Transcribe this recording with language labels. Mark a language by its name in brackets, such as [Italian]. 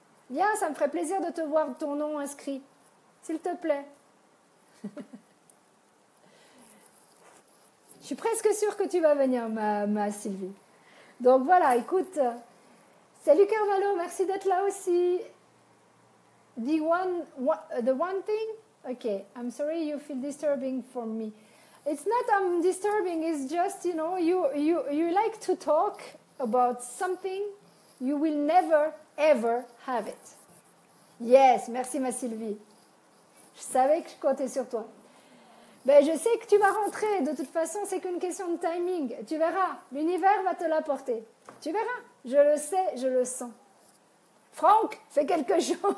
[French] Viens, ça me ferait plaisir de te voir ton nom inscrit. S'il te plaît. Je suis presque sûre que tu vas venir, ma Sylvie. Donc voilà, écoute. Salut Carvalho, merci d'être là aussi. [English] The one thing? Okay, I'm sorry you feel disturbing for me. It's not disturbing, it's just, you like to talk about something, you will never, ever have it. [French] Yes, merci ma Sylvie. Je savais que je comptais sur toi. Je sais que tu vas rentrer. De toute façon, c'est qu'une question de timing. Tu verras. L'univers va te l'apporter. Tu verras. Je le sais, je le sens. Franck, fais quelque chose.